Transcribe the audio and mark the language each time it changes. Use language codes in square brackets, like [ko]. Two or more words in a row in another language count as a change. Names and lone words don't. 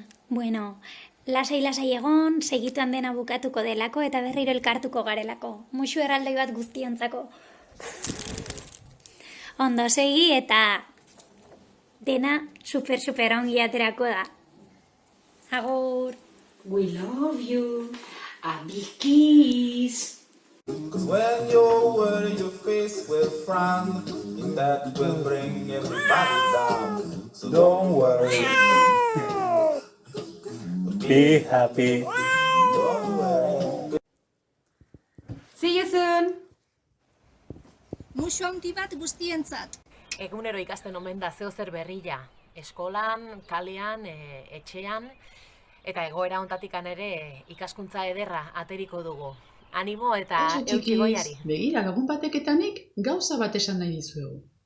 [eu] Bueno, lasai egon, segituan dena bukatuko delako eta berriro elkartuko garelako. Musu erraldoi bat guztiontzako. Ondo segi eta dena super ongi aterako da. Agur! [en] We love you. A big kiss. Cause when you're worried, your face will frown, and that will bring everybody down. So don't worry. Be happy. Don't worry. [eu] musu handi bat guztientzat. Egunero ikasten omen da zeo zer berria. Eskolan, kalean, etxean, eta egoera hontatikan ere ikaskuntza ederra ateriko dugu. Animo eta eutsi goiari. Begira, gagun bateketanik gauza bat esan nahi dizuegu.